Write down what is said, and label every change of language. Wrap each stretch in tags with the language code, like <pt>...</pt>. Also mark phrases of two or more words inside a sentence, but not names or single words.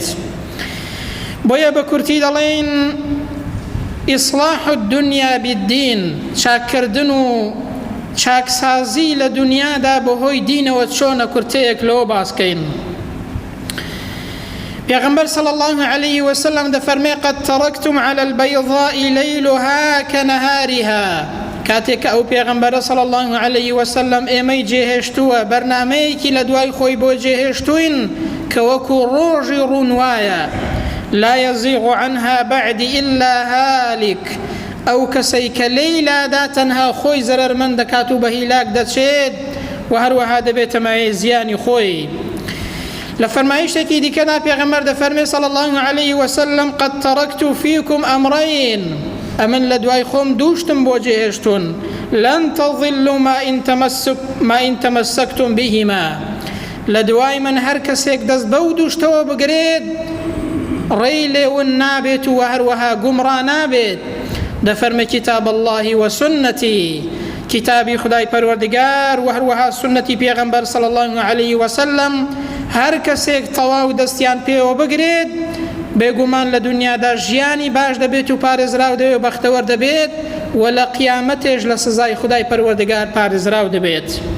<ckb>بۆیە بە کورتی دەڵێن</ckb> <ar>ئیصلاح الدنیا بالدین،</ar> <ckb>چاککردن و چاکسازی لە دنیادا بەهۆی دینەوە چۆنە کورتەیەک لەوە باسکەین.</ckb> <ar>پێغەمبەر صلی الله عليه وسلم دەفەرمێ: قد تركتم على البيضاء ليلها كنهارها.</ar> <ckb>کاتێک ئەو پێغەمبەرە</ckb> <ar>صلی الله عليه وسلم</ar> <ckb>ئێمەی جێهێشتووە، بەرنامەیەکی لە دوای خۆی بۆ جێهێشتوین کە وەکو ڕۆژی ڕوونوایە،</ckb> <ar>لا يزيغ عنها بعد إلا هالك.</ar> <ckb>ئەو کەسەی کە لەیلادا تەنها خۆی زەرەرمەند دەکات و بە هیلاک دەچێت و هەروەها دەبێتە مایەی زیانی خۆی. لە فەرمایشتێکی دیکەدا پێغەمبەر دەفەرمێ</ckb> <ar>صلی الله عليه وسلم: قد تركت فيكم أمرين.</ar> <ckb>ئەمن لە دوای خۆم دووشتم بۆ جێهێشتون،</ckb> <ar>لن تضلوا ما إن تمسكتم بهما.</ar> <ckb>لە دوای من هەر کەسێک دەست بەو دووشتەوە بگرێت ڕێی لێون نابێت و هەروەها گومڕا نابێت. دەفەرمێ:</ckb> <ar>كتاب الله وسنتي،</ar> <ckb>کتابی خدای پەروەردگار و هەروەها سنەتی پێغەمبەر</ckb> <ar>صلی الله عليه وسلم</ar> <ckb>هەر کەسێک تەواو دەستیان پێوە بگرێت بێگومان لە دنیادا ژیانی باش دەبێت و پارێزراو دەبێت و بەختەوەر دەبێت و لە قیامەتێش لە سزای خدای پەروەردگار پارێزراو دەبێت.</ckb>